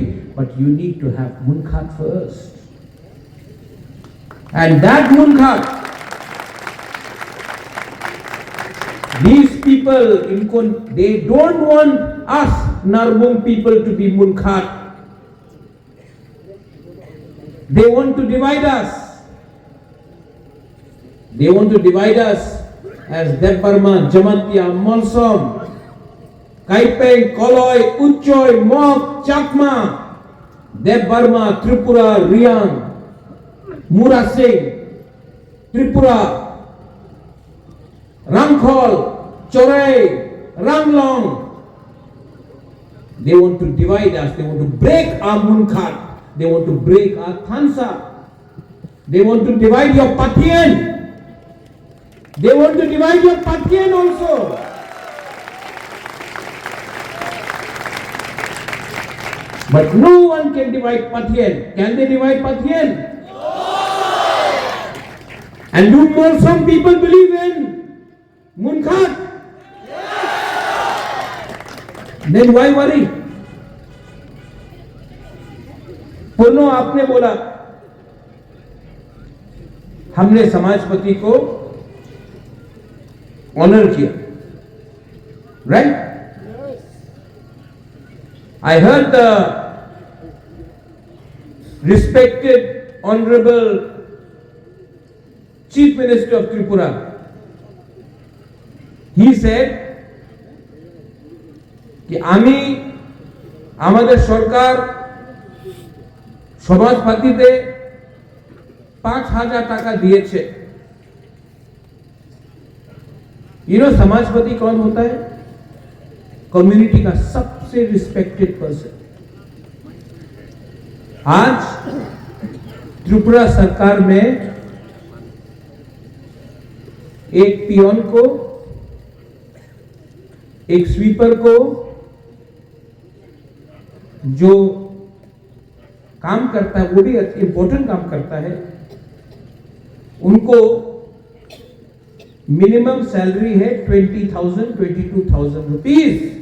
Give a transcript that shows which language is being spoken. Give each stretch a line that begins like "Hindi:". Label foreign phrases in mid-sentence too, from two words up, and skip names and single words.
English: But you need to have munkhat first. And that munkhat, these people, they don't want us Narbong people to be munkhat. They want to divide us. They want to divide us as Deb Burma, Jamantia, Molsom, Kaipeng, Koloi, Uchoy, Mok, Chakma, Deb Burma, Tripura, Riang, Murasing, Tripura, Rangkhol, Chorai, Ranglong. They want to divide us. They want to break our munkhat. They want to break our thansa. They want to divide your Patien. They want to divide your Patien also. But no one can divide Patien. Can they divide Patien? No. And do more some people believe in munkhat? Then why worry?
Hindi: पूर्णो आपने बोला हमने समाजपति को ऑनर किया, राइट?
English: I heard the respected honorable Chief Minister of Tripura. He said
Bangla: कि আমি আমাদের সরকার সমাজপাতিতে 5,000 টাকা दिए।
English: you know
Hindi: समाजपति कौन होता है? कम्युनिटी का सबसे
English: respected person.
Hindi: आज त्रिपुरा सरकार में एक पियोन को, एक स्वीपर को, जो काम करता है, वो भी इंपॉर्टेंट काम करता है, उनको
English: minimum salary
Hindi: है 20,000 22,000 रुपीज।